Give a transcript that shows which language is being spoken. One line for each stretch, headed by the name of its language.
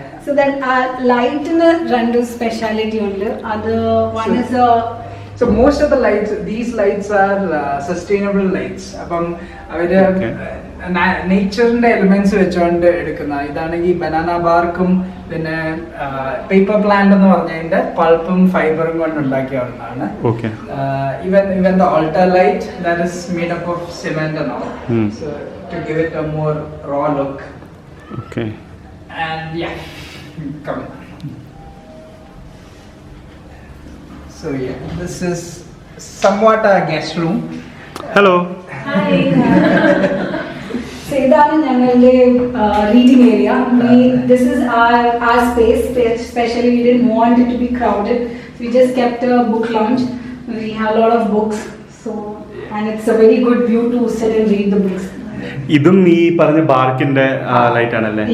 Malayalam: So that lightന് രണ്ട് speciality ഉണ്ട്.
English: അത് one is so most of the lights, these lights are sustainable lights.
Malayalam: അപ്പം അവര് നേച്ചറിന്റെ എലിമെന്റ്സ് വെച്ചുകൊണ്ട് എടുക്കുന്ന ഇതാണെങ്കിൽ ബനാന ബാർക്കും പിന്നെ പേപ്പർ പ്ലാന്റ് എന്ന് പറഞ്ഞതിന്റെ പൾപ്പും ഫൈബറും കൊണ്ട് ഉണ്ടാക്കിയ ഒന്നാണ്.
English: Even the altar light that is made up of cement and all, so to give it a more raw look. Okay. And yeah, come on. So yeah, this is somewhat a guest room. Hello. Hi. So
Malayalam: ഇതാണ് ഞങ്ങളുടെ
English: reading area. This is our space. Especially we didn't want it to be crowded. So we just kept a book lounge. We have a lot of books. So and it's a very good view to sit and read the books.
Malayalam: ഇതും ഈ പറഞ്ഞ ബാർക്കിന്റെ light ആണല്ലേ?